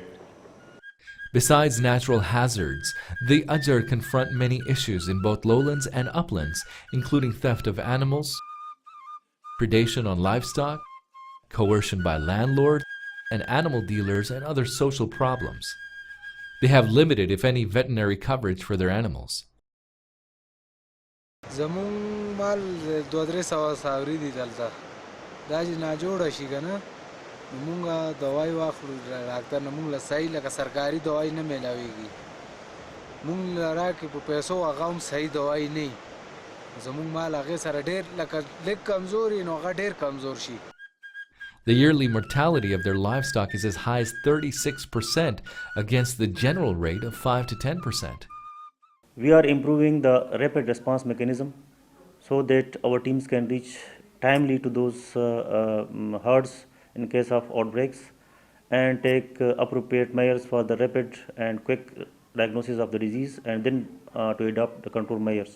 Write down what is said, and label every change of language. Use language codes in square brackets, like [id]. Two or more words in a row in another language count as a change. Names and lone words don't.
[en] Besides natural hazards, the Ajjar confront many issues in both lowlands and uplands, including theft of animals, predation on livestock, coercion by landlords and animal dealers, and other social problems. They have limited, if any, veterinary coverage for their animals. [ps] زمون مال 2-3 ساوري دي دلته دا چې ناجوړه شي که نه نو مونږ دوای واخلو ډاکټر نه مونږ له صحیح لکه سرکاري دوای نه میلاویږي مونږ له راکړي په پیسو هغه هم صحیح دوای نه وي زمونږ مال هغې سره ډېر لکه لږ کمزور وي نو هغه ډېر کمزور شي. [en] The yearly mortality of their livestock is as high as 36% against the general rate of 5 to 10%. We are improving the rapid response mechanism so that our teams can reach timely to those herds in case of outbreaks and take appropriate measures for the rapid and quick diagnosis of the disease, and then to adopt the control measures.